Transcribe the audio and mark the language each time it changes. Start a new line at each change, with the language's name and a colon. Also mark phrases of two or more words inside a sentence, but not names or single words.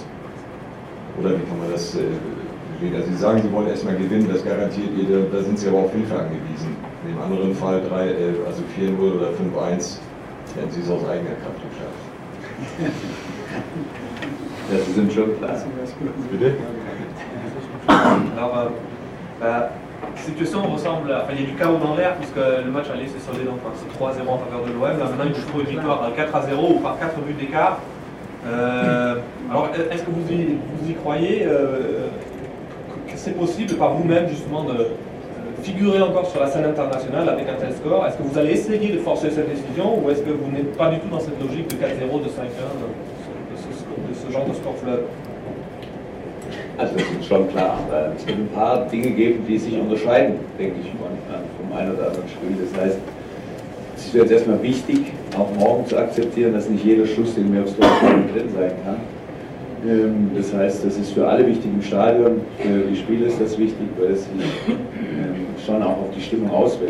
German: Oder wie kann man das verstehen? Also Sie sagen, Sie wollen erstmal gewinnen, das garantiert ihr, da sind Sie aber auf Hilfe angewiesen. Im anderen Fall 4-0 oder 5-1, hätten Sie es aus eigener Kraft geschafft. Das sind schon klar. Bitte?
French: Alors, la situation ressemble, enfin il y a du chaos dans l'air puisque le match allait s'est soldé donc c'est 3-0 en faveur de l'OM. Là maintenant il faut trouver une victoire à 4-0 ou par 4 buts d'écart. Alors est-ce que vous y croyez que c'est possible par vous-même justement de figurer encore sur la scène internationale avec un tel score? Est-ce que vous allez essayer de forcer cette décision ou est-ce que vous n'êtes pas du tout dans cette logique de 4-0, de 5-1, de ce genre de score fleuve?
German: Also das ist schon klar, aber es wird ein paar Dinge geben, die sich unterscheiden, denke ich, vom einen oder anderen Spiel. Das heißt, es ist jetzt erstmal wichtig, auch morgen zu akzeptieren, dass nicht jeder Schuss, den wir aufs Tor drin sein kann. Das heißt, das ist für alle wichtig im Stadion, für die Spieler ist das wichtig, weil es sich schon auch auf die Stimmung auswirkt.